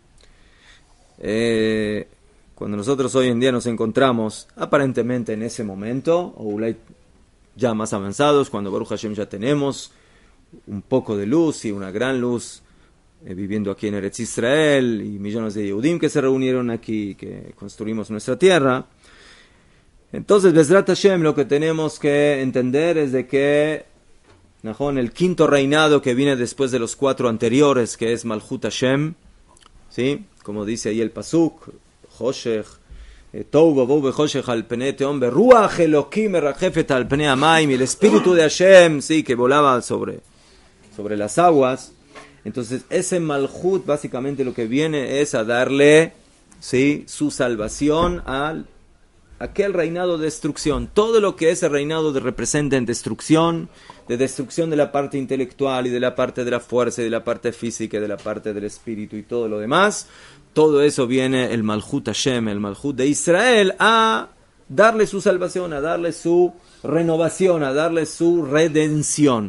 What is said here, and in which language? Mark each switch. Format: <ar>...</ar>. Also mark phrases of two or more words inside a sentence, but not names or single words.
<es>Cuando nosotros hoy en día nos encontramos aparentemente en ese momento, o ya más avanzados, cuando</es> <he>ברוך השם</he> <es>ya tenemos un poco de luz y una gran luz, viviendo aquí en</es> <he>ארץ ישראל,</he> <es>y millones de Yehudim que se reunieron aquí, que construimos nuestra tierra. Entonces,</es> <he>בעזרת השם,</he> <es>lo que tenemos que entender es de que el quinto reinado que viene después de los 4 anteriores, que es</es> <he>מלכות השם,</he> <es>¿sí? Como dice ahí el Pasuk,</es> <he>חושך, תהו ובהו וחושך על פני תהום ורוח אלקים מרחפת על פני המים,</he> <es>y el espíritu de Hashem, sí, que volaba sobre las aguas. Entonces ese Malchut básicamente lo que viene es a darle, sí, su salvación a aquel reinado de destrucción. Todo lo que ese reinado representa en destrucción, de destrucción de la parte intelectual y de la parte de la fuerza y de la parte física y de la parte del espíritu y todo lo demás, todo eso viene el</es> <he>מלכות השם,</he> <es>el Malhut de Israel, a darle su salvación, a darle su renovación, a darle su redención.</es>